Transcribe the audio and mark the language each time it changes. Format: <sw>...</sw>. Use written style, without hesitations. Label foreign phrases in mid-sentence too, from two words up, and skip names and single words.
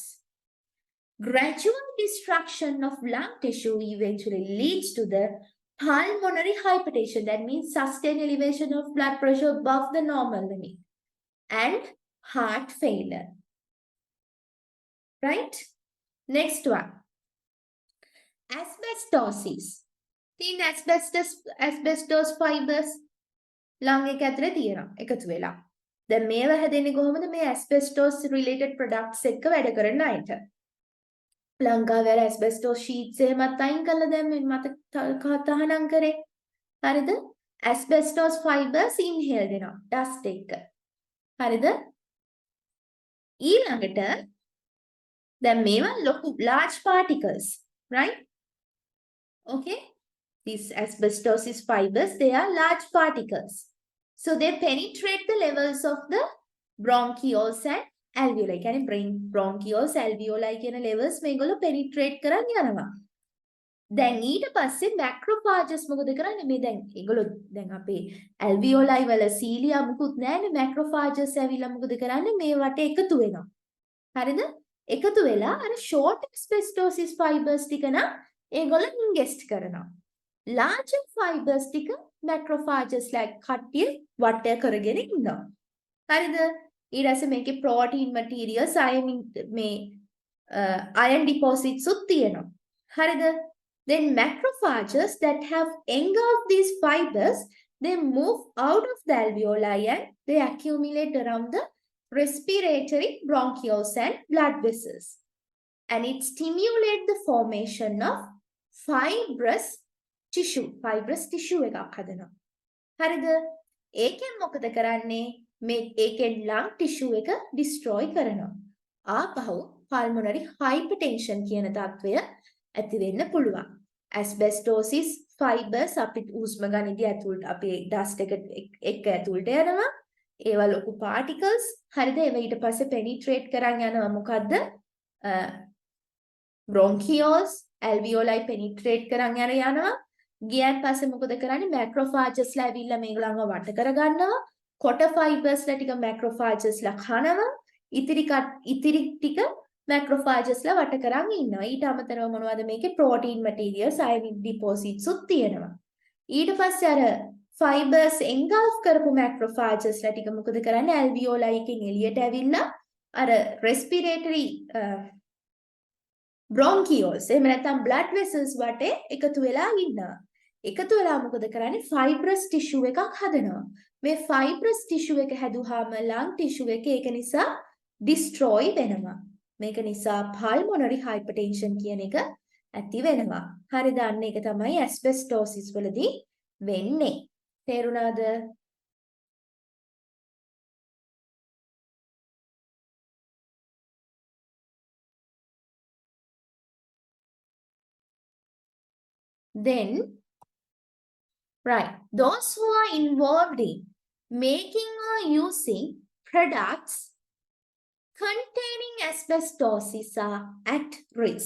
<en>Gradual destruction of lung tissue eventually leads to the pulmonary hypertension, that means sustained elevation of blood pressure above the normal limit, and heart failure. Right? Next one. Asbestosis. Thin asbestos fibers lung</en> <si>එක ඇතුලේ තියෙනවා එකතු වෙලා. දැන් මේව හැදෙන්නේ කොහොමද? මේ</si> <en>asbestos related products</en> <si>එක්ක වැඩ කරන අයට. ලංකාවේ</si> <en>asbestos sheets</en> <si>එහෙමත් අයින් කළා දැන් මේ මත තහනම් කරේ. හරිද?</si> <en>asbestos fibers inhale</en> <si>දෙනවා dust එක්ක. හරිද? ඊළඟට දැන් මේවා ලොකු</si> <en>large particles, right? Okay? These asbestosis fibers, they are large particles. So they penetrate the levels of the bronchioles and alveoli.</en> <si>කියන්නේ</si> <en>bronchioles, alveoli</en> <si>කියන levels මේගොල්ලෝ penetrate කරන් යනවා. දැන් ඊට පස්සේ macrophages මොකද කරන්නේ? මේ දැන් ඒගොල්ලෝ දැන් අපේ alveoli වල සීලියා මුකුත් නැහැනේ. macrophages ඇවිල්ලා මොකද කරන්නේ? මේ වටේ එකතු වෙනවා. හරිද? එකතු වෙලා අර</si> <en>short asbestosis fibers</en> <si>ටික නම් ඒගොල්ලෝ ingest කරනවා.</si> <en>Larger fibers</en> <si>ටික</si> <en>macrophages like</en> <si>කට්ටිය වටය කරගෙන ඉන්නවා. හරිද? ඊට පස්සේ මේකේ</si> <en>protein materials iron deposits</en> <si>උත් තියෙනවා. හරිද?</si> <en>Then macrophages that have engulfed these fibers, they move out of the alveoli and they accumulate around the respiratory bronchioles and blood vessels. And it stimulates the formation of fibrous tissue</en> <si>එකක් හදනවා. හරිද? ඒකෙන් මොකද කරන්නේ? මේ ඒකෙන්</si> <en>lung tissue</en> <si>එක destroy කරනවා. ආපහු</si> <en>pulmonary hypertension</en> <si>කියන තත්වය ඇති වෙන්න පුළුවන්.</si> <en>asbestosis fibers</en> <si>අපිට හුස්ම ගනිද්දී ඇතුළට අපේ dust එක ඇතුළට යනවා. ඒවා ලොකු particles. හරිද? ඒවා ඊට පස්සේ penetrate කරන් යනවා මොකද්ද?</si> <en>bronchioles, alveoli penetrate</en> <si>කරන් යනවා. ගියන් පස්සේ මොකද කරන්නේ? macrophages ලා ඇවිල්ලා මේගොල්ලන්ව වට කර ගන්නවා. කොට fibers ලා ටික macrophages ලා කනවා. ඉතිරි ටික macrophages ලා වට කරන් ඉන්නවා. ඊට අමතරව මොනවද මේකේ</si> <en>protein materials, iron deposits</en> <si>උත් තියෙනවා. ඊට පස්සේ අර</si> <en>fibers engulf</en> <si>කරපු macrophages ලා ටික මොකද කරන්නේ? alveoli එකෙන් එළියට ඇවිල්ලා අර</si> <en>respiratory bronchioles</en> <si>එහෙම නැත්නම්</si> <en>blood vessels</en> <si>වටේ එකතු වෙලා ඉන්නවා. එකතු වෙලා මොකද කරන්නේ?</si> <en>fibrous tissue</en> <si>එකක් හදනවා. මේ</si> <en>fibrous tissue</en> <si>එක හැදුවාම</si> <en>lung tissue</en> <si>එක ඒක නිසා destroy වෙනවා. මේක නිසා</si> <en>pulmonary hypertension</en> <si>කියන එක ඇති වෙනවා. හරිද? අන්න ඒක තමයි asbestosis වලදී වෙන්නේ. තේරුණාද?</si> <en>Then, right, those who are involved in making or using products containing asbestosis are at risk.</en>